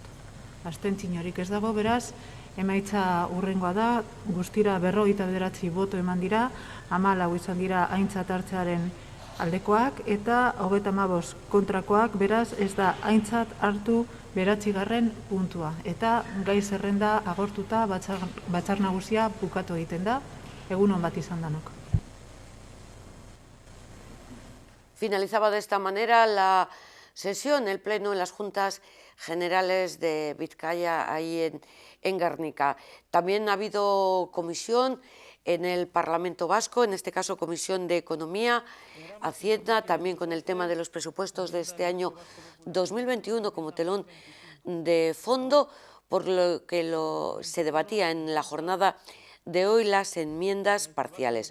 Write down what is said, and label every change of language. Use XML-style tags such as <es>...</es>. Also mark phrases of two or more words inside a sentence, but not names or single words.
<eu>Abstentziorik ez dago, beraz, emaitza hurrengoa da, guztira 59 boto eman dira, 14 izan dira aintzat hartzearen aldekoak, eta 35 kontrakoak, beraz ez da aintzat hartu 9. puntua. Eta gai zerrenda agortuta batzar nagusia bukatu egiten da, egun on bat izan danok.</eu> <es>Finalizaba de esta manera la sesión, el pleno en las Juntas Generales de Vizcaya, ahí en Gernika. También ha habido comisión en el Parlamento Vasco, en este caso Comisión de Economía, Hacienda, también con el tema de los presupuestos de este año 2021 como telón de fondo, por lo que se debatía en la jornada de hoy las enmiendas parciales.</es>